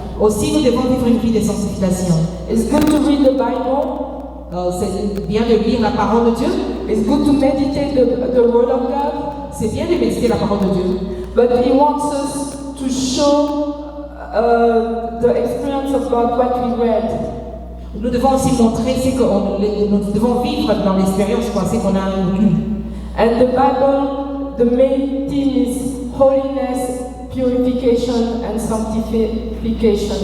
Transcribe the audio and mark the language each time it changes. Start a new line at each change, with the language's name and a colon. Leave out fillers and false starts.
French: Aussi, nous devons vivre une vie de sanctification.
English: It's good to read the Bible.
French: C'est bien de lire la parole de Dieu.
English: It's good to meditate the Word of God.
French: C'est bien de méditer la parole de Dieu.
English: But He wants us to show the experience of God, what we read.
French: Nous devons aussi montrer ce que nous devons vivre dans l'expérience, ce qu'on a lu.
English: And the Bible, the main theme is holiness, purification and sanctification.